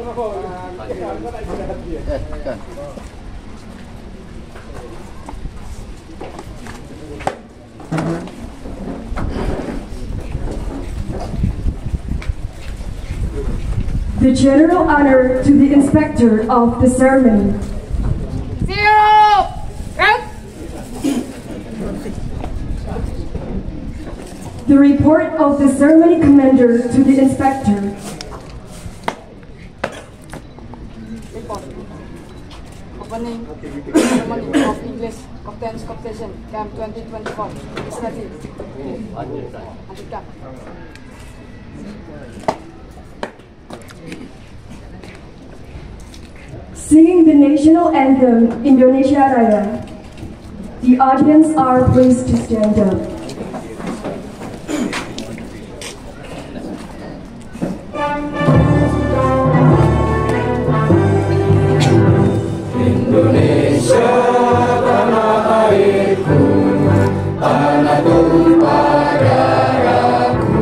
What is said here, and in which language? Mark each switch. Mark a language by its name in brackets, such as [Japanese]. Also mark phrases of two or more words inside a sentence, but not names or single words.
[English] Yes, can. The general honor to the inspector of the ceremony. [Indonesian] Siap! Gerak! [English] The report of the ceremony commander to the inspector. Report. Opening ceremony of English Captain's Competition Camp 2024 is ready. [Indonesian] Lanjutkan. [English] Singing the national anthem, Indonesia Raya. The audience are pleased to stand up. [Indonesian] Indonesia tanah airku, tanah tumpah darahku.